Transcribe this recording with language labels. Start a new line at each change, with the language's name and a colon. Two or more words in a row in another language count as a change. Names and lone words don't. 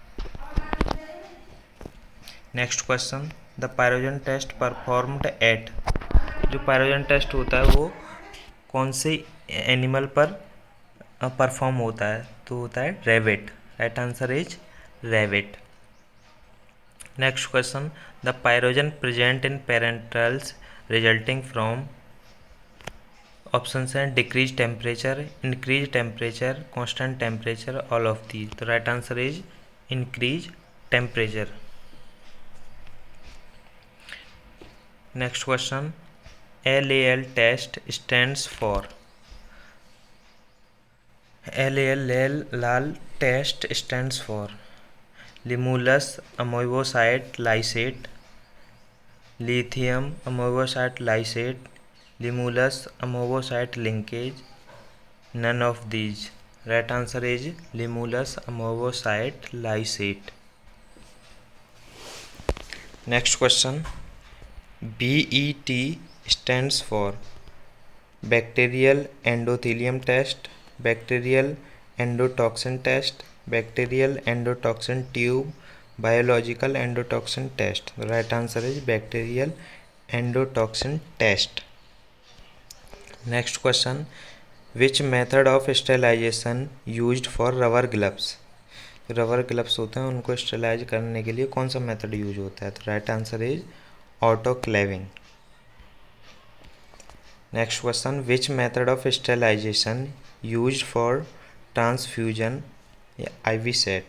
English: Next question, the pyrogen test performed at.
Hindi: जो
English: pyrogen test
Hindi: होता है वो कौन से एनिमल पर परफॉर्म होता है? तो होता है रैबिट।
English: right answer is rabbit. Next question, the pyrogen present in parenterals resulting from options हैं decreased temperature, increased temperature, constant temperature, all of these. The right answer is increased temperature. Next question, LAL test stands for LAL test stands for Limulus amebocyte lysate, lithium amebocyte lysate, Limulus amebocyte linkage, none of these. Right answer is Limulus amebocyte lysate. Next question, BET stands for bacterial endothelium test, bacterial endotoxin test, bacterial endotoxin tube, biological endotoxin test. The right answer is bacterial endotoxin test. Next question, which method of sterilization used for rubber gloves? rubber gloves
Hindi: होते हैं उनको स्टेलाइज करने के लिए कौन सा
English: method use
Hindi: होता है?
English: तो right answer is autoclaving. Next question, which method of sterilization use for transfusion या IV set?